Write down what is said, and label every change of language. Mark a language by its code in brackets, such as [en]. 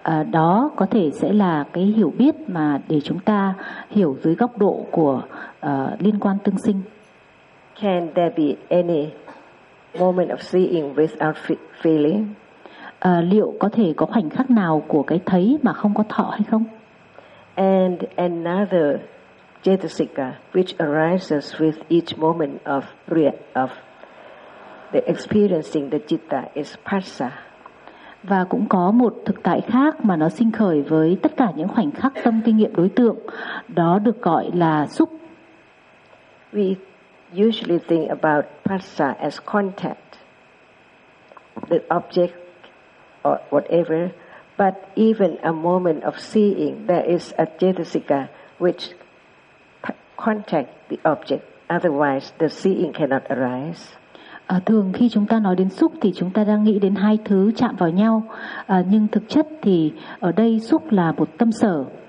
[vi] Đó có thể sẽ là cái hiểu biết mà để chúng ta hiểu dưới góc độ của liên quan tương sinh. [en] Can there be any moment of seeing without feeling? [vi] Liệu có thể có khoảnh khắc nào của cái thấy mà không có thọ hay không? [en] And another cetasika which arises with each moment of the experiencing the citta is passa. [vi] Và cũng có một thực tại khác mà nó sinh khởi với tất cả những khoảnh khắc tâm kinh nghiệm đối tượng, đó được gọi là xúc. [en] we usually think about passa as contact, the object or whatever. But even a moment of seeing, there is a cetasika which contact the object. Otherwise, the seeing cannot arise. [vi] Thường khi chúng ta nói đến xúc thì chúng ta đang nghĩ đến hai thứ chạm vào nhau. Nhưng thực chất thì ở đây xúc là một tâm sở.